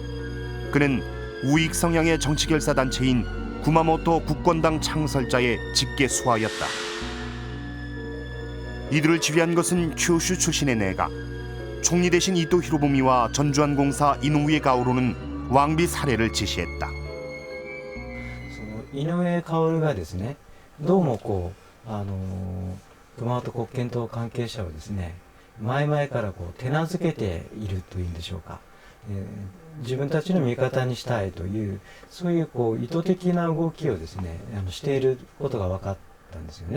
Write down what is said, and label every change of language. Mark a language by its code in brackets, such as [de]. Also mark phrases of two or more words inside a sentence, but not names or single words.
[ko] 그는 우익 성향의 정치결사 단체인 구마모토 국권당 창설자의 직계 수하였다. 이들을 지휘한 것은 큐슈 출신의 내각. 총리 대신 이토 히로부미와 전주환 공사 이노우에 가오로는 왕비 살해를 지시했다. [ja] 井上馨がですね、どうも熊本国検党関係者をですね、前々から手なずけているというんでしょうか、自分たちの味方にしたいというそういう意図的な動きをですねしていることが分かったんですよね。